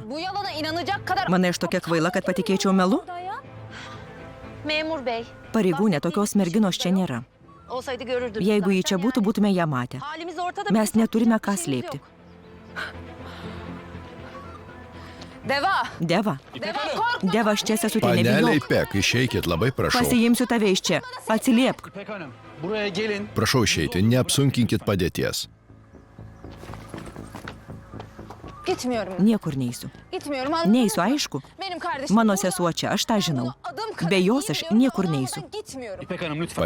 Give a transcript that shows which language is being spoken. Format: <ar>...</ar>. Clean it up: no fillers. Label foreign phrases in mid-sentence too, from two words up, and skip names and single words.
<tr>Bu yalana inanacak kadar...</tr> <lt>Manai, aš tokia kvaila, kad patikėčiau melu?</lt> <tr>Memur bey.</tr> <lt>Pareigūnė, tokios merginos čia nėra.</lt> <tr>Olsaydı görürdünüz.</tr> <lt>Jeigu ji čia būtų, būtume ją matę.</lt> <tr>Halimiz ortada.</tr> <lt>Mes neturime ką slėpti. Deva! Deva.</lt> <tr>Deva, korkma!</tr> <lt>Deva, aš čia esu, tai Paneliai nebijok. Pek, išeikit, labai prašau. Pasiimsiu tave iš čia. Atsiliepk.</lt> <tr>İpek Hanım, buraya gelin.</tr> <lt>Prašau išeiti, neapsunkinkit padėties.</lt> <tr>Gitmiyorum.</tr> <lt>Niekur neisiu.</lt> <tr>Gitmiyorum.</tr> <lt>Neisiu, aišku.</lt> <tr>Benim kardeşim.</tr> <lt>Mano sesuo čia, aš tą žinau. Be jos aš niekur neisiu.</lt> <tr>Gitmiyorum. İpek Hanım lütfen.</tr>